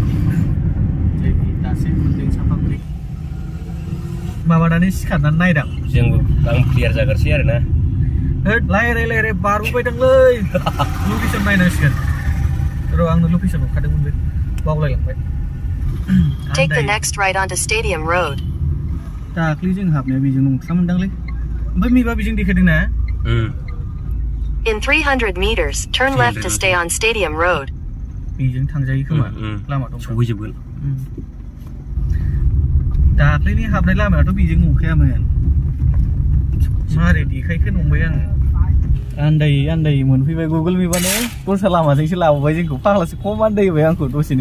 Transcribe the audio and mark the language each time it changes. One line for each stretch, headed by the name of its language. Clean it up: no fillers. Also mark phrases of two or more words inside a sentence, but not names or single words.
Bodo: दासो मोनदों सापागुरि माबानानै सिखारनानै नायदां जोंबो आं क्लियार जागोरसै आरोना रायलाय बारबोबायदांलै लकेसन नायनांसिगोन र' आंनो लकेसन हरखादोंमोन बे बावलायलांबाय
English: Take the next right onto Stadium Road.
Bodo: दाख्लै जों हाबनाया बेजों नंथ्रामोनदांलै ओमफ्राय मैबा बेजों देखायदों ना
English: In 300 meters, turn left to stay on Stadium Road.
Bodo: बेजों थांजायो खोमा लामा दं सहैजोबगोन दाख्लैनि हाबनाय लामायाथ' बेजों नंखायामोन मारै देखायखो नंबाय आङो आन्दायै मोनफैबाय गुगोल मेपानो दस्रा लामाजोंसो लाबोबाय जोंखौ फाग्लासो खम आन्दायबाय आंखौ दसेनो